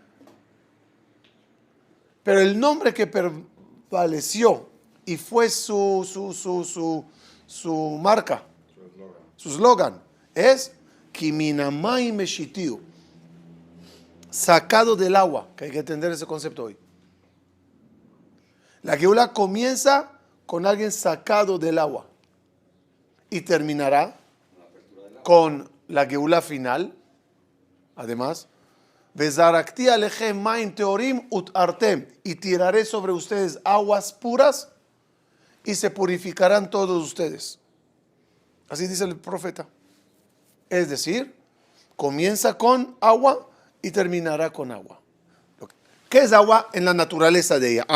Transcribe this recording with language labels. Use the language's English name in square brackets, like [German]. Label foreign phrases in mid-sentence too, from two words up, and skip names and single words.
[Spanish] Pero el nombre que prevaleció y fue su marca, su eslogan, es [Hebrew] כי מן המים משיתהו, [Spanish] sacado del agua, que hay que entender ese concepto hoy. La Geulá comienza con alguien sacado del agua y terminará con la Geulá final. Además, [Hebrew] וזרקתי עליכם מים טהורים וטהרתם, [Spanish] y tiraré sobre ustedes aguas puras y se purificarán todos ustedes. Así dice el profeta. Es decir, comienza con agua y terminará con agua. ¿Qué es agua en la naturaleza de ella?